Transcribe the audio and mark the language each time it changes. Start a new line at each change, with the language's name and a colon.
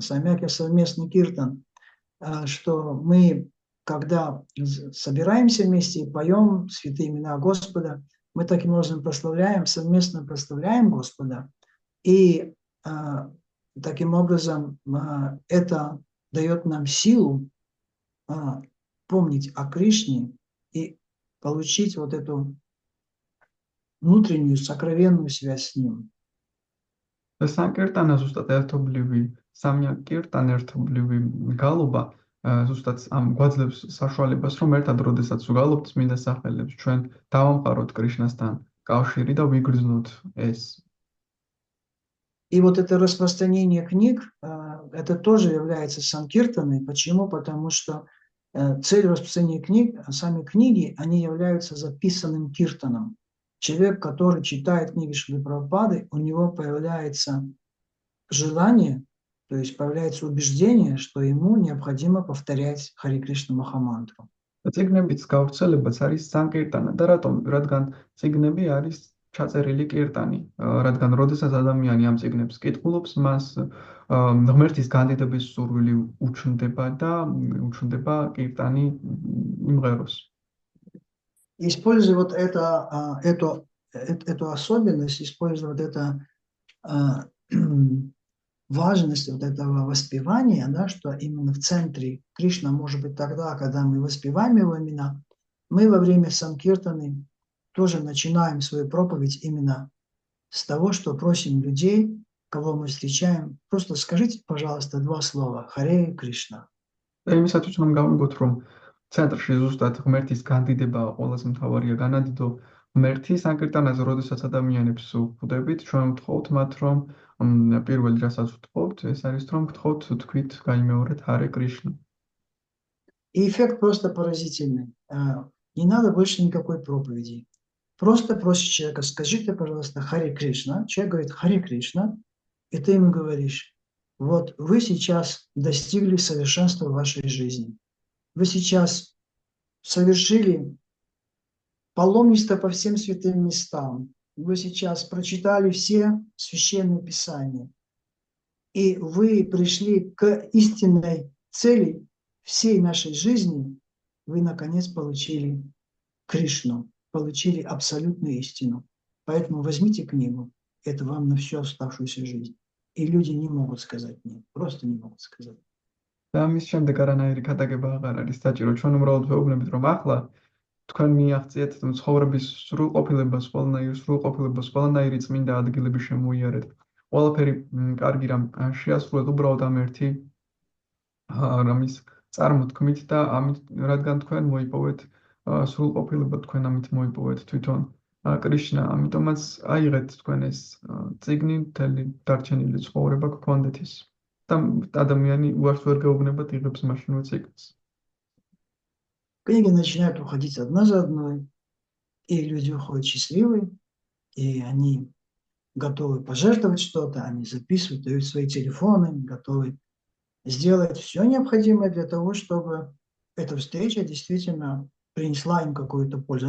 Russian: Самьяк – это совместный киртан, что мы, когда собираемся вместе и поем святые имена Господа, мы таким образом совместно прославляем Господа, и таким образом это дает нам силу помнить о Кришне и получить вот эту внутреннюю сокровенную связь с Ним.
Georgian: Санкиртана ზუსტად ერთობლივი, სამიაკ კირტან ერთობლივი გალობა ზუსტად ამ გვაძლევს საშუალებას, რომ ერთად როდესაც ვგალობთ წმინდა სახელებს, ჩვენ დავამყაროთ კრიშნასთან კავშირი და ვიგრძნოთ ეს.
Russian: И вот это распространение книг, это тоже является санкиртаной. Почему? Потому что цель распространения книг, сами книги, они являются записанным киртаном. Человек, который читает книги Шрилы Прабхупады, у него появляется желание, то есть появляется убеждение, что ему необходимо повторять Хари Кришна Махамантру.
Georgian: წიგნების გავრცელებაც არის санкиртана და რატომ? რადგან წიგნები არის ჩაწერილი კირტანი, რადგან როდესაც ადამიანი ამ წიგნებს კითხულობს, მას ღმერთის განდიდების სურვილი უჩნდება და უჩნდება კირტანი იმღეროს.
Russian: Используя вот эту особенность, используя вот эту важность вот этого воспевания, да, что именно в центре Кришна может быть тогда, когда мы воспеваем Его имена, мы во время санкиртаны тоже начинаем свою проповедь именно с того, что просим людей, кого мы встречаем, просто скажите, пожалуйста, 2 слова «Харе Кришна».
Georgian: იმისათვის რომ გავიგოთ, რომ ცენტრში ზუსტად ღმერთის განდიდება ყველაზე მთავარია განადიდო ღმერთი санკირტანაზე, როდესაც ადამიანებს ვხვდებით, ჩვენ ვთხოვთ მათ, რომ პირველი რასაც ვთხოვთ, ეს არის რომ ვთხოვთ თქვით გაიმეორეთ Харе Кришна.
Russian: И эффект просто поразительный. Не надо больше никакой проповеди. Просто просишь человека, скажите, пожалуйста, Харе Кришна. Человек говорит Харе Кришна, и ты ему говоришь, вот вы сейчас достигли совершенства в вашей жизни. Вы сейчас совершили паломничество по всем святым местам. Вы сейчас прочитали все священные писания. И вы пришли к истинной цели всей нашей жизни. Вы, наконец, получили Кришну, получили абсолютную истину. Поэтому возьмите книгу. Это вам на всю оставшуюся жизнь. И люди не могут сказать нет. Просто не могут сказать.
Georgian: და ამის შემდეგ არანაირი ქადაგება აღარ არის საჭირო. ჩვენ უბრალოდ ვეუბნებით, რომ ახლა თქვენ მიაღწიეთ ცხოვრების სრულყოფილებას, ყველანაირი წმინდა ადგილები შემოიარეთ. ყველაფერი კარგი რამ შეასრულეთ უბრალოდ ამ ერთი რამის წარმოთქმით და ამით რადგან თქვენ მოიპოვეთ სრულყოფილება, თქვენ ამით მოიპოვეთ თვითონ კრიშნა, ამიტომაც აიღეთ თქვენ ეს წიგნი, მთელი დარჩენილი ცხოვრება გქონდეთ ის. და ადამიანი უარს ვერ გეუბნებათ, იღებს მაშინვე წიგნს.
Russian: Книги начинают уходить одна за одной, и люди уходят счастливые, и они готовы пожертвовать что-то, они записывают, дают свои телефоны, готовы сделать все необходимое для того, чтобы эта встреча действительно принесла им какую-то пользу.